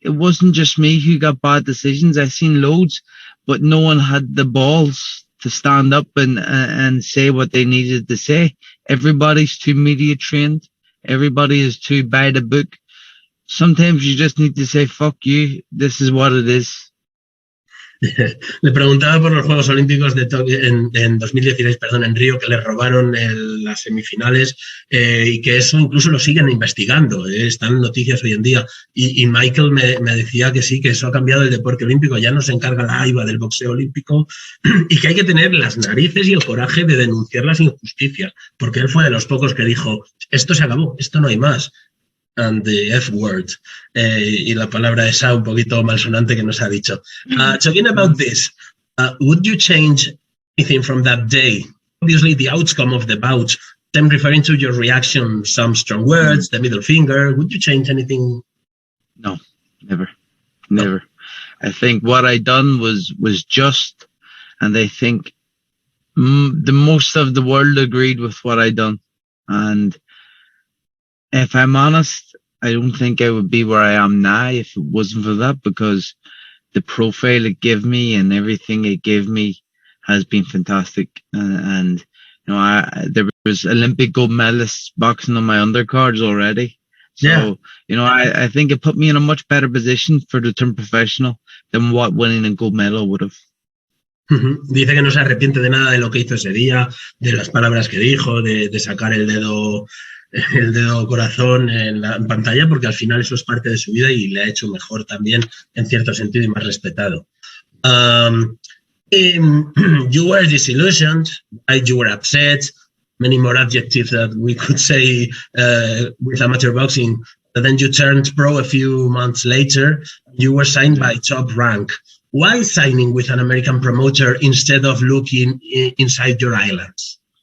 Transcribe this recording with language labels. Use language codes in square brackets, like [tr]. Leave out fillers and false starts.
[en] It wasn't just me who got bad decisions. I've seen loads, but no one had the balls to stand up and say what they needed to say. Everybody's too media trained. Everybody is too by the book. Sometimes you just need to say, fuck you, this is what it is. [es] Le preguntaba por los Juegos Olímpicos de Tokio en 2016, perdón, en Río, que le robaron las semifinales, y que eso incluso lo siguen investigando, están en noticias hoy en día. Y Michael me decía que sí, que eso ha cambiado el deporte olímpico, ya no se encarga la AIBA del boxeo olímpico, y que hay que tener las narices y el coraje de denunciar las injusticias, porque él fue de los pocos que dijo, esto se acabó, esto no hay más. [en] And the F word, [es] y la palabra esa un poquito malsonante que nos ha dicho. [en] Talking about this, would you change anything from that day? Obviously, the outcome of the bout, I'm referring to your reaction, some strong words, the middle finger. Would you change anything? No, never. I think what I done was just, and I think the most of the world agreed with what I done. And if I'm honest, I don't think I would be where I am now if it wasn't for that, because the profile it gave me and everything it gave me has been fantastic. And there was Olympic gold medalists boxing on my undercards already. So, I think it put me in a much better position for the term professional than what winning a gold medal would have. [es] Dice que no se arrepiente de nada de lo que hizo ese día, de las palabras que dijo, de sacar el dedo corazón en pantalla, porque al final eso es parte de su vida y le ha hecho mejor también en cierto sentido y más respetado. [en] You were disillusioned, you were upset, many more adjectives that we could say with amateur boxing. But then you turned pro a few months later. You were signed by Top Rank. Why signing with an American promoter instead of looking inside your islands?